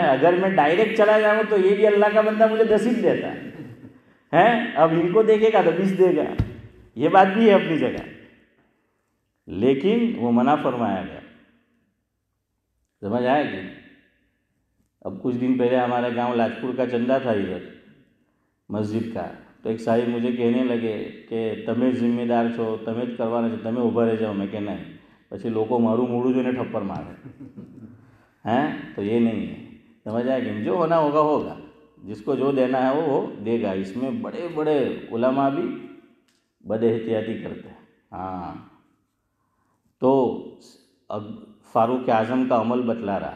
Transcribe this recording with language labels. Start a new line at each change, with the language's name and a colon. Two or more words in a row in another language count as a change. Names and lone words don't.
Urdu: اگر میں ڈائریکٹ چلا جاؤں تو یہ بھی اللہ کا بندہ مجھے 10 ہی دیتا ہے، اب ان کو دیکھے گا تو 20 دے گا، یہ بات بھی ہے اپنی جگہ، لیکن وہ منع فرمایا گیا۔ سمجھ آیا کہ اب کچھ دن پہلے ہمارے گاؤں لاجپور کا چندہ تھا ادھر مسجد کا، تو ایک صاحب مجھے کہنے لگے کہ
Gujarati: તમને જિમ્મેદાર છો, તમને જ કરવાના છે, તમે ઊભા રહી જાઓ।
Urdu: میں کہ نہیں،
Gujarati: પછી લોકો મારું મોઢું જોઈને ઠપ્પર મારે
Urdu: ہیں، تو یہ نہیں ہے۔ سمجھ آیا کہ جو ہونا ہوگا ہوگا، جس کو جو دینا ہے وہ دے گا۔ اس میں بڑے بڑے علماء بھی بد احتیاطی کرتے ہیں۔ ہاں، تو اب فاروق اعظم کا عمل بتلا رہا ہے۔